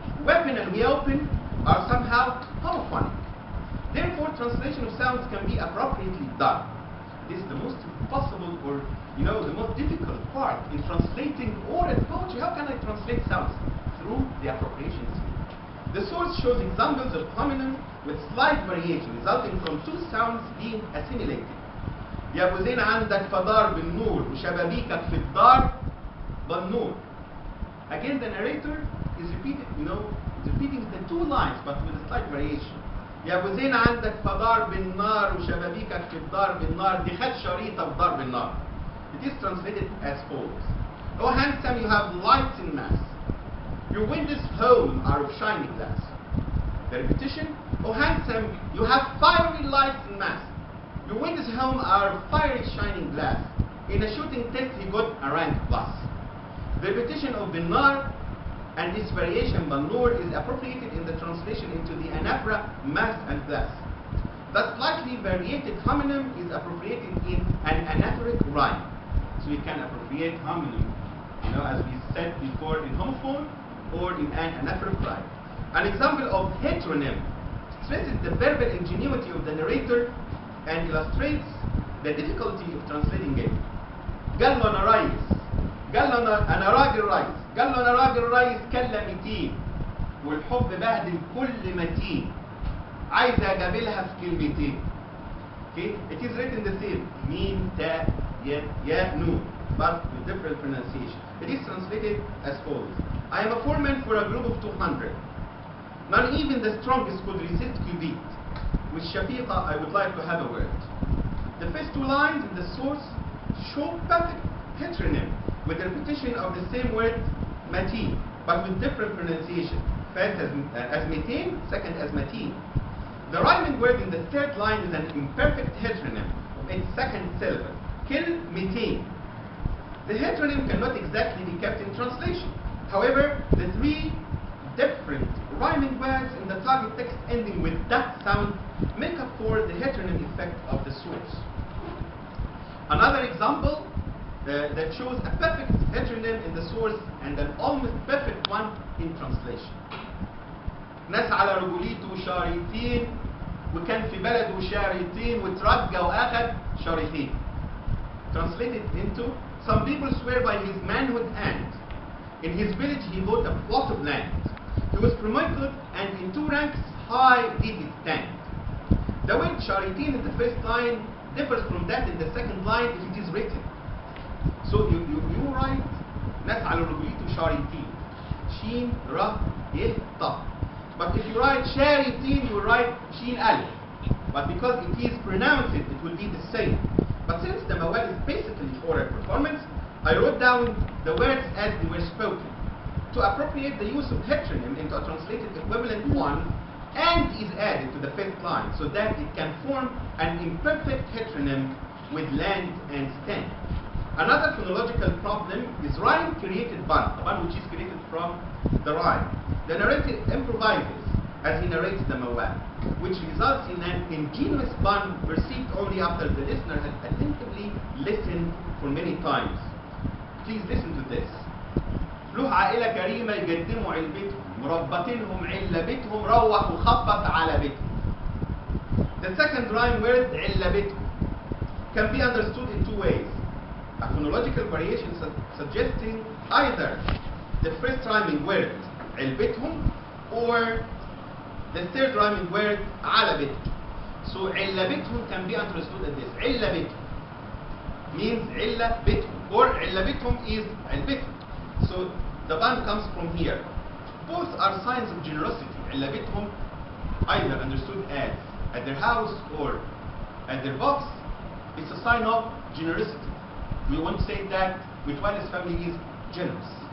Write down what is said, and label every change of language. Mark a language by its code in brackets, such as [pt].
[en] Weapon and we open are somehow homophonic. Therefore, translation of sounds can be appropriately done. This is the most impossible, or the most difficult part in translating or in poetry. How can I translate sounds? Through the appropriation scheme. The source shows examples of homonym with slight variation resulting from two sounds being assimilated. [ar] يا ابو زين عندك فدار بالنور وشبابيكك في الدار بالنور. [en] Again, the narrator is repeating the two lines but with a slight variation. [ar] يا ابو زين عندك فدار بالنار وشبابيكك في الدار بالنار دي خد شريطه في دار بالنار. [en] It is translated as follows. Oh handsome, you have lights in mass. Your windows home are of shining glass. The repetition. Oh handsome, you have fiery lights in mass. Your windows home are of fiery shining glass. In a shooting test he got a rank plus. The repetition of binar and this variation banur is appropriated in the translation into the anaphora mass and glass. The slightly variated homonym is appropriated in an anaphoric rhyme. So we can appropriate homonym, as we said before, in homophone or in an anaphoric rhyme. An example of heteronym stresses the verbal ingenuity of the narrator and illustrates the difficulty of translating it. [ar] قال له أنا رايس، قال له أنا راجل رايس، قال له أنا راجل رايس كلمتين والحب بهدل كل متين عايز أجابلها في كلمتين. [en] Okay, it is written the same [ar] ميم تاء يا نون [en] but with different pronunciation. It is translated as follows. I am a foreman for a group of 200. Not even the strongest could resist qubit. With Shafiqa, I would like to have a word. The first two lines in the source show perfect heteronym with the repetition of the same word matin, but with different pronunciation. First as metin, second as matin. The rhyming word in the third line is an imperfect heteronym of its second syllable, kil mitin. The heteronym cannot exactly be kept in translation. However, the three different rhyming words in the target text ending with that sound make up for the heteronym effect of the source. Another example that shows a perfect heteronym in the source and an almost perfect one in translation. [ar] ناس على رجوليته شاريطين وكان في بلده شاريطين وترجى واخد شاريطين. [en] Translated into, some people swear by his manhood and in his village he bought a plot of land. He was promoted and in 2 ranks high did he stand. The word sharitin in the first line differs from that in the second line if it is written. [ar] So you write ناس على رجوليته شاريطين شين را يه طا. [en] But if you write sharitin, you write shin alif. But because it is pronounced, it will be the same. But since the Mawwāl is basically oral performance, I wrote down the words as they were spoken to appropriate the use of heteronym into a translated equivalent one and is added to the fifth line so that it can form an imperfect heteronym with land and stand. Another phonological problem is rhyme created bun, a bun which is created from the rhyme. The narrator improvises as he narrates the Mawwāl, which results in an ingenious bun perceived only after the listener has attentively listened for many times. Please listen to this. [ar] له عائلة كريمة يقدموا علبتهم مربطينهم علبتهم روح وخبط على بيتهم. [en] The second rhyme word علبتهم can be understood in 2 ways. A phonological variation suggesting either the first rhyming word علبتهم or the third rhyming word على بيتهم. So علبتهم can be understood as this. [ar] علبتهم means علة بيتهم or علبتهم is علبتهم. [en] So the bun comes from here. Both are signs of generosity. علبتهم either understood as at their house or at their box. It's a sign of generosity. We want to say that Metwally's family is generous.